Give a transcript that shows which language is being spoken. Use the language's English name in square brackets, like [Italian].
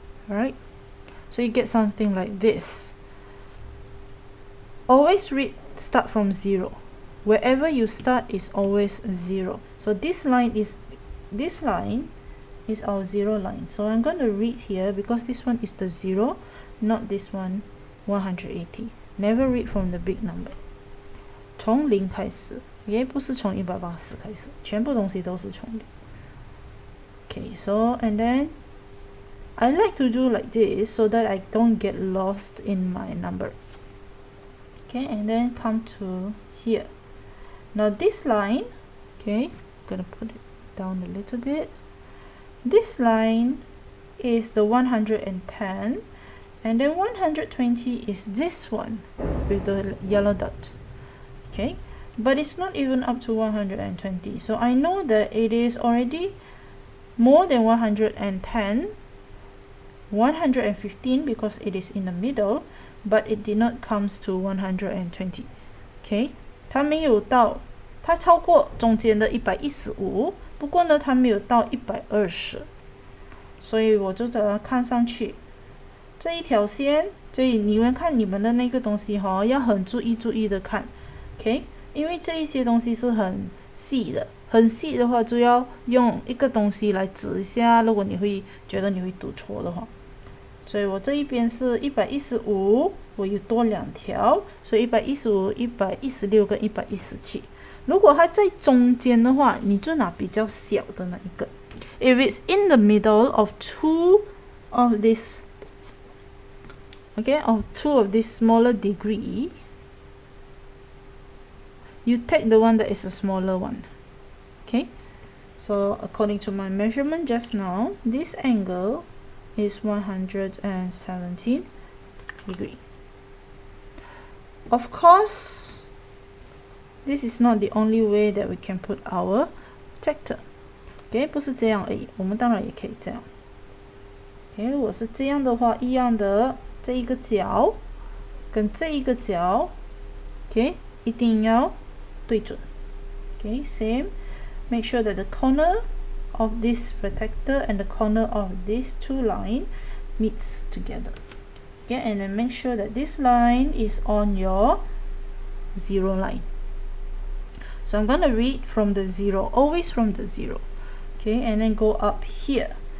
[English] Alright, so you get something like this. Always start from 0. Wherever you start is always 0. So this line is our 0 line. So I'm going to read here because this one is the 0, not this one, 180. Never read from the big number. [Chinese] 从0开始，也不是从180开始，全部东西都是从0。 [English] Okay, so and then I like to do like this so that I don't get lost in my number. Okay, and then come to here. Now this line, okay, I'm gonna put it down a little bit. This line is the 110. And then 120 is this one with the yellow dot. Okay, but it's not even up to 120. So I know that it is already more than 110, 115 because it is in the middle, but it did not comes to 120. [Chinese] Okay, 它没有到，它超过中间的115，不过呢，它没有到120，所以我就把它看上去。这一条线，所以你们看你们的那个东西要很注意的看 ，OK？因为这一些东西是很细的，很细的话就要用一个东西来指一下，如果你会觉得你会读错的话。所以我这一边是115，我有多2条，所以115、116跟117。如果它在中间的话，你就拿比较小的那一个。 [English] If it's in the middle of two of this of two of this smaller degree, you take the one that is a smaller one. Okay, so according to my measurement just now, this angle is 117 degree. Of course, this is not the only way that we can put our protector. [Chinese] Okay, 不是这样而已，我们当然也可以这样。Okay, 如果是这样的话，一样的。这一个角跟这一个角 ，OK， 一定要对准 ，OK， same. [English] Make sure that the corner of this protector and the corner of these two lines meets together. Okay, and then make sure that this line is on your 0 line. So I'm going to read from the 0, always from the 0. Okay, and then go up here.